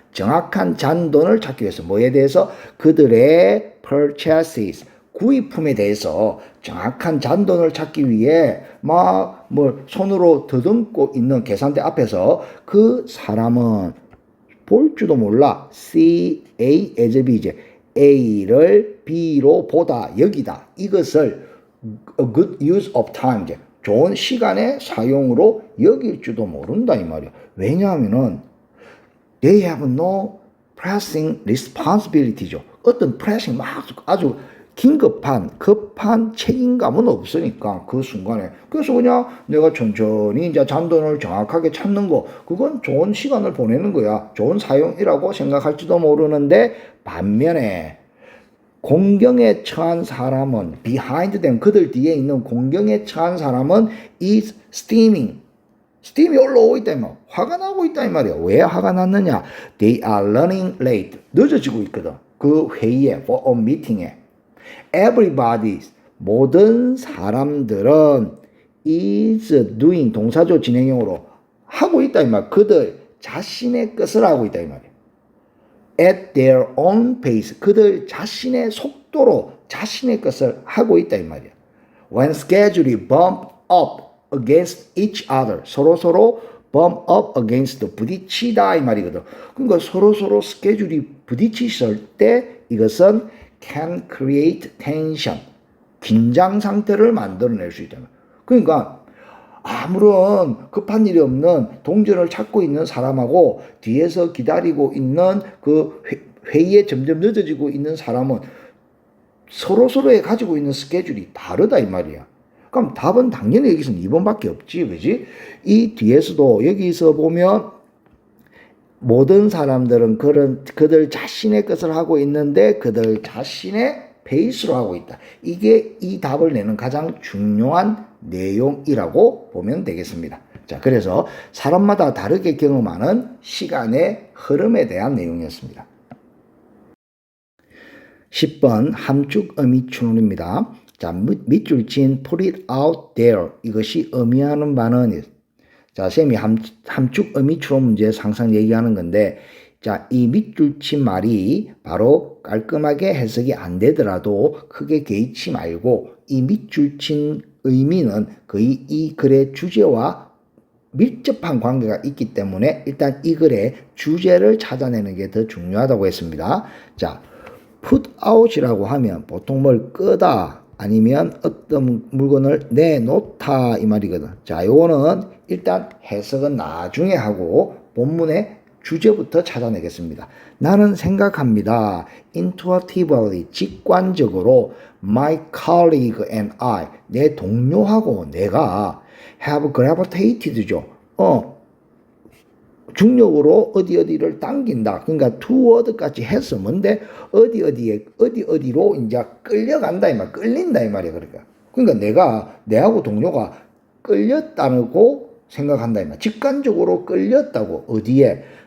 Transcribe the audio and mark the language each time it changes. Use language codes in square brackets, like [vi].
[ko] 정확한 잔돈을 찾기 위해서 뭐에 대해서? 그들의 purchases 구입품에 대해서 정확한 잔돈을 찾기 위해 막 뭐 손으로 더듬고 있는 계산대 앞에서 그 사람은 볼 줄도 몰라. C, A, as B 이제 A를 B로 보다 여기다. 이것을 [en] a good use of time [ko] 이제 좋은 시간의 사용으로 여길 줄도 모른다 이 말이야. 왜냐하면은 [en] they have no pressing responsibility죠. [ko] 어떤 pressing 막 아주 긴급한 급한 책임감은 없으니까 그 순간에. 그래서 그냥 내가 천천히 이제 잔돈을 정확하게 찾는 거 그건 좋은 시간을 보내는 거야. 좋은 사용이라고 생각할지도 모르는데 반면에 공경에 처한 사람은 [en] behind them [ko] 그들 뒤에 있는 공경에 처한 사람은 [en] is steaming [ko] 스팀이 올라오고 있다 이 말. 화가 나고 있다 이 말이야. 왜 화가 났느냐? [en] They are running late. [ko] 늦어지고 있거든. 그 회의에, [en] for a meeting [ko] 에. Everybody, 모든 사람들은 [en] is doing [ko] 동사조 진행형으로 하고 있다 이 말. 그들 자신의 것을 하고 있다 이 말이야. [en] At their own pace. [ko] 그들 자신의 속도로 자신의 것을 하고 있다 이 말이야. [en] When schedule이 bump up against each other. [ko] 서로 [en] bump up against [ko] 부딪히다 이 말이거든. 그러니까 서로 스케줄이 부딪히실 때 이것은 [en] can create tension. [ko] 긴장 상태를 만들어낼 수 있다. 그러니까 아무런 급한 일이 없는 동전을 찾고 있는 사람하고 뒤에서 기다리고 있는 그 회의에 점점 늦어지고 있는 사람은 서로에 가지고 있는 스케줄이 다르다 이 말이야. 그럼 답은 당연히 여기서는 2번밖에 없지, 그지? 이 뒤에서도 여기서 보면 모든 사람들은 그들 자신의 것을 하고 있는데 그들 자신의 페이스로 하고 있다. 이게 이 답을 내는 가장 중요한 내용이라고 보면 되겠습니다. 자, 그래서 사람마다 다르게 경험하는 시간의 흐름에 대한 내용이었습니다. 10번 함축 의미 추론입니다. 자, 밑줄 친 [en] put it out there. [ko] 이것이 의미하는 바는 자, 쌤이 함축 의미 추론 문제에서 항상 얘기하는 건데 자, 이 밑줄 친 말이 바로 깔끔하게 해석이 안 되더라도 크게 개의치 말고 이 밑줄 친 의미는 거의 이 글의 주제와 밀접한 관계가 있기 때문에 일단 이 글의 주제를 찾아내는 게 더 중요하다고 했습니다. 자, put out이라고 하면 보통 뭘 끄다 아니면 어떤 물건을 내놓다 이 말이거든. 자, 요거는 일단 해석은 나중에 하고 본문의 주제부터 찾아내겠습니다. 나는 생각합니다. [en] Intuitively, [ko] 직관적으로 [en] my colleague and I, [ko] 내 동료하고 내가 [en] have gravitated죠. [ko] 중력으로 어디를 당긴다. 그러니까 toward까지 해서 뭔데 어디로 이제 끌려간다 이 말, 끌린다 이 말이야. 그러니까 내하고 동료가 끌렸다고 생각한다 이 말. 직관적으로 끌렸다고 어디에?